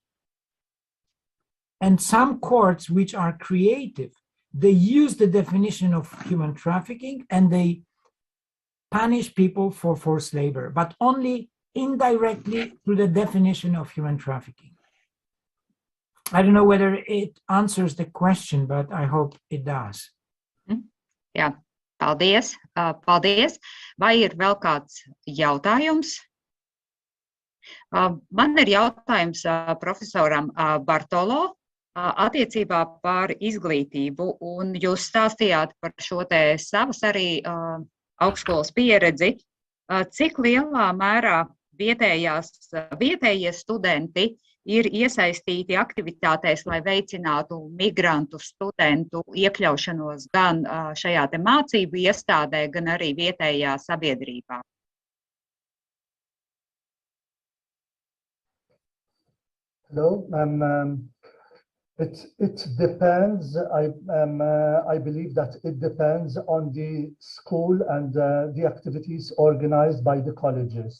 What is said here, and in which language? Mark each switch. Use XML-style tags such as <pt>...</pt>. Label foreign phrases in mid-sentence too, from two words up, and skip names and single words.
<en>And some courts which are creative, they use the definition of human trafficking and they punish people for forced labor, but only indirectly through the definition of human trafficking. I don't know whether it answers the question, but I hope it does.</en> <lv>Jā, paldies. Paldies. Vai ir vēl kāds jautājums? Man ir jautājums profesoram Bartolo attiecībā par izglītību, un jūs stāstījāt par šo te savas arī augstskolas pieredzi. Cik lielā mērā vietējie studenti ir iesaistīti aktivitātēs, lai veicinātu migrantu studentu iekļaušanos gan šajā te mācību iestādē, gan arī vietējā sabiedrībā?</lv> <en>Hello. It depends. I believe that it depends on the school and the activities organized by the colleges.</en>